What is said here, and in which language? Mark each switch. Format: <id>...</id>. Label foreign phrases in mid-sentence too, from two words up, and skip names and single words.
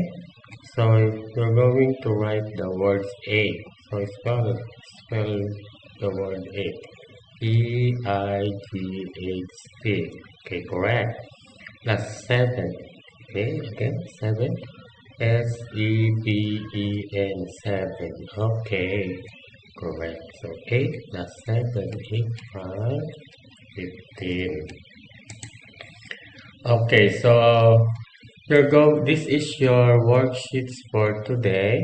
<en>So you're going to write the words 8. So spell the word 8. E-I-G-H-T. Okay, correct. Plus 7. Okay, again, 7. S-E-V-E-N, 7. Okay, correct. So 8 plus 7 equals 15. Okay, so this is your worksheets for today.</en>